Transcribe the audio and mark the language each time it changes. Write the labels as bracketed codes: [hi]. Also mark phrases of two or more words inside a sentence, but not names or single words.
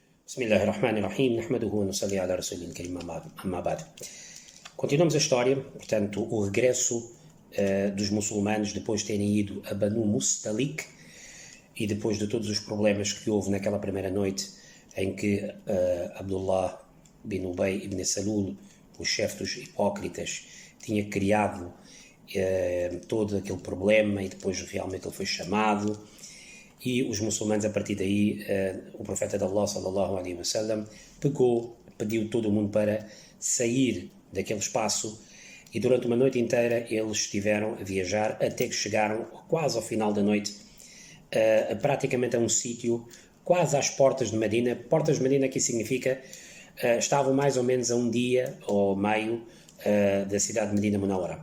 [ar] بسم الله الرحمن الرحيم نحمده ونصلي على رسوله الكريم أما بعد. [pt] Continuamos a história, portanto, o regresso dos muçulmanos depois de terem ido a Banu Mustalik e depois de todos os problemas que houve naquela primeira noite em que Abdullah bin Ubay ibn Salul, o chefe dos hipócritas, tinha criado todo aquele problema e depois realmente ele foi chamado. E os muçulmanos, a partir daí, o profeta de Allah, [ar] صلى الله عليه وسلم, [pt] pediu todo o mundo para sair daquele espaço e durante uma noite inteira eles estiveram a viajar até que chegaram quase ao final da noite, praticamente a um sítio quase às portas de Medina. Portas de Medina aqui significa, estavam mais ou menos a um dia ou meio da cidade de Medina Munawara.